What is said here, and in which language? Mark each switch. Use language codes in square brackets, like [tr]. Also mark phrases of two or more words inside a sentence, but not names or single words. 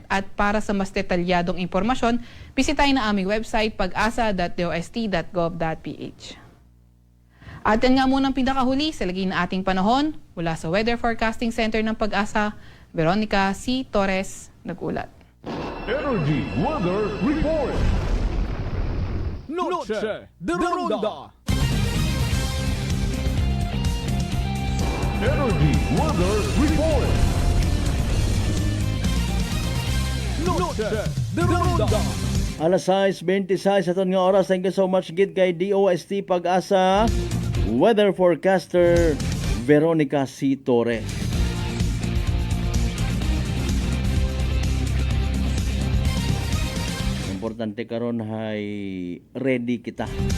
[tl] At para sa mas detalyadong impormasyon, bisitahin na aming website, pag-asa.dost.gov.ph. At yan nga munang pinakahuli sa lagay na ating panahon. Mula sa Weather Forecasting Center ng Pag-asa, Veronica C. Torres, nag-ulat. [en] Energy Weather Report. Noche de Ronda. Energy Weather Report. Noche de Ronda. [hil] Alas 6:26 aton nga oras. [en] Thank you so much [hil] gid kay [en] DOST Pag-asa weather forecaster Veronica C. Torres. [hil] Importante karon hay ready kita.